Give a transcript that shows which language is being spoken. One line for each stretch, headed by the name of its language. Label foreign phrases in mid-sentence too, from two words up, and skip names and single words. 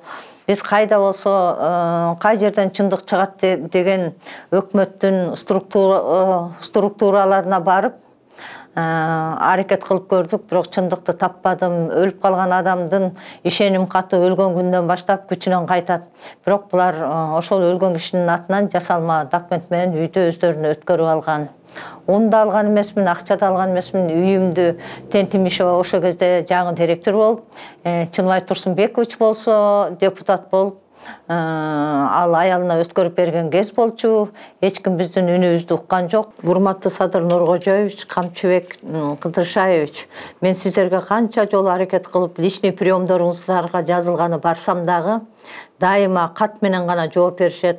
Kyrgyz: Биз кайда болсо, кай жерден чындык чыгат деген өкмөттүн структураларына барып аракет кылып көрдүк, бирок чындыкты таппадым. Өлүп калган адамдын ишеним каты өлгөн күндөн баштап күчүнөн кайтат. Бирок булар ошол өлгөн кишинин атынан жасалма документ менен үйдө өздөрүнө өткөрүп алган. Аны да алган эмесмин, акча да алган эмесмин, үйүмдү Тентимишева ошол кезде жаңы директор болуп, Чыныбай Турсунбекович болсо депутат болуп, ал аялына өткөрүп берген кез болчу. Эч ким биздин үнүбүздү уккан жок. Урматтуу Садыр Нуркожоевич, Камчыбек Кыдыршаевич, мен сиздерге канча жолу аракет кылып, личный приемдоруңуздарга жазылганы барсам дагы дайыма кат менен гана жооп беришет.